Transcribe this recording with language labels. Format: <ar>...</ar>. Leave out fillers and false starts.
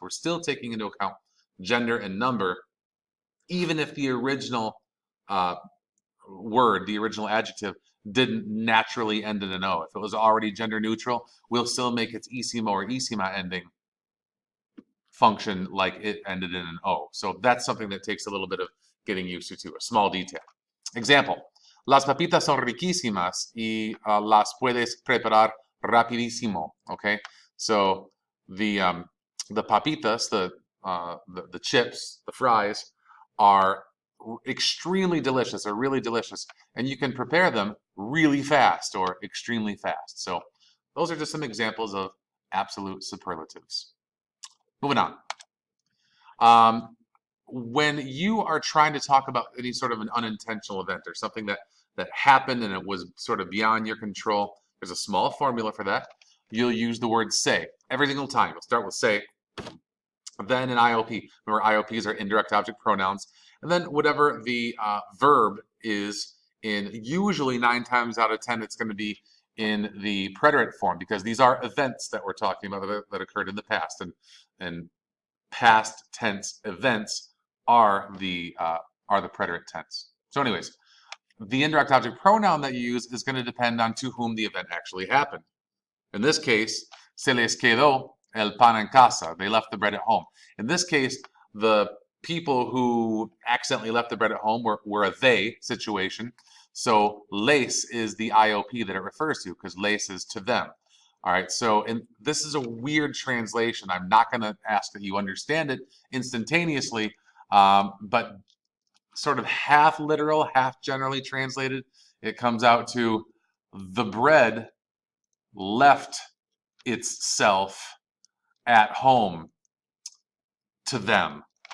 <en>We're still taking into account gender and number, even if the original word, the original adjective, didn't naturally end in an O. If it was already gender neutral, we'll still make its ísimo or ísima ending function like it ended in an O. So that's something that takes a little bit of getting used to, a small detail.</en> <es>Example, las papitas son riquísimas y las puedes preparar rapidísimo.</es> <en>Okay, so the papitas, the chips, the fries, are extremely delicious, or really delicious, and you can prepare them really fast or extremely fast. So those are just some examples of absolute superlatives. Moving on. When you are trying to talk about any sort of an unintentional event or something that happened and it was sort of beyond your control, there's a small formula for that. You'll use the word say every single time. You'll start with say, then an IOP. Remember, IOPs are indirect object pronouns. And then whatever the verb is in, usually 9 times out of 10, it's going to be in the preterite form, because these are events that we're talking about that occurred in the past, and past tense events are the preterite tense. So anyways, the indirect object pronoun that you use is going to depend on to whom the event actually happened.</en> <es>In this case, se les quedó el pan en casa.</es> <en>They left the bread at home. In this case, the people who accidentally left the bread at home were a they situation. So les is the IOP that it refers to, because les is to them. All right, so this is a weird translation. I'm not going to ask that you understand it instantaneously, but sort of half literal, half generally translated, it comes out to the bread left itself at home to them.</en>